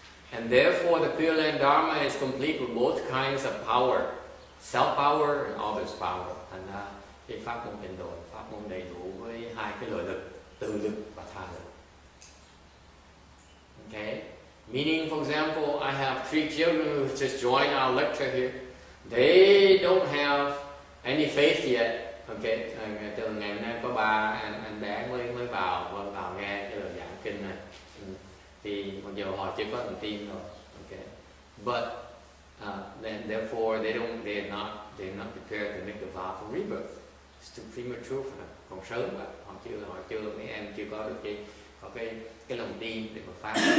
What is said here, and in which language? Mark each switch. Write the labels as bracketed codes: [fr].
[en] And therefore the Pure Land Dharma is complete with both kinds of power, self-power and others' power. [vi] Thành ra cái pháp môn tịnh độ, pháp môn đầy đủ với hai cái lợi lực, tự lực và tha lực. [en] Okay? Meaning, for example, I have 3 children who just joined our lecture here. They don't have any faith yet. [vi] Okay, từ ngày hôm nay có 3 anh bé mới vào nghe cái lời giảng kinh này. Thì mặc dù họ chưa có lòng tin rồi. [en] Okay, but then therefore they're not prepared to make the vow for rebirth. It's too premature for them. [vi] Còn sớm mà họ chưa mấy em chưa có được cái lòng tin để mà phát.